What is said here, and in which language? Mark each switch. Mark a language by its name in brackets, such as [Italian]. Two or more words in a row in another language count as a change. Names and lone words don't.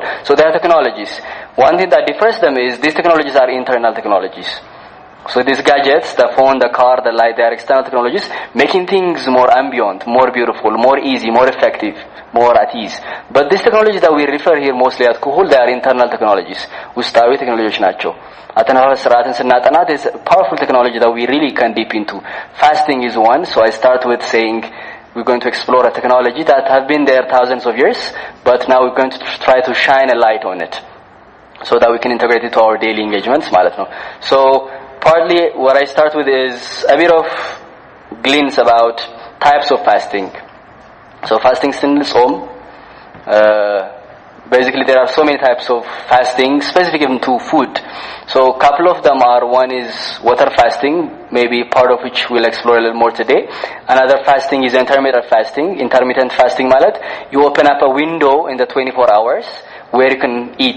[English] So they are technologies. One thing that differs them is these technologies are internal technologies. So these gadgets, the phone, the car, the light, they are external technologies, making things more ambient, more beautiful, more easy, more effective, more at ease. But these technologies that we refer here mostly at Khul, they are internal technologies. [Amharic] ውስጣዊ ቴክኖሎጂዎች ናቸው። አተነፋፈስ ስርዓትን ስናጠና, [English] there's a powerful technology that we really can deep into. Fasting is one, so I start with saying we're going to explore a technology that have been there thousands of years, but now we're going to try to shine a light on it, so that we can integrate it to our daily engagements [Amharic] ማለት ነው. [English] So partly what I start with is a bit of glints about types of fasting. So fasting [Amharic] ስንል ጾም, [English] basically there are so many types of fasting specific even to food. So a couple of them are, one is water fasting, maybe part of which we'll explore a little more today. Another fasting is intermittent fasting. Intermittent fasting ማለት you open up a window in the 24 hours where you can eat.